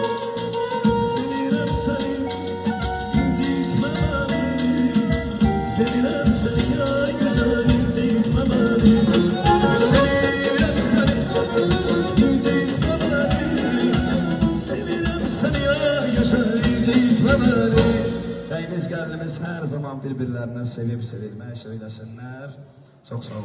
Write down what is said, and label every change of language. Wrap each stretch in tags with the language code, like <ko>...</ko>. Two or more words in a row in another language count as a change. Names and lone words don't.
<tr>Sevirem seni, incitme beni. Sevirem seni ya güzel, incitme beni. Sevirem seni, incitme beni. Sevirem seni ya güzel, incitme beni.</tr> <az>Bəyimiz, gəlinimiz hər zaman bir-birlərinə sevib sevilmək söyləsinlər. Çox sağ olun.</az>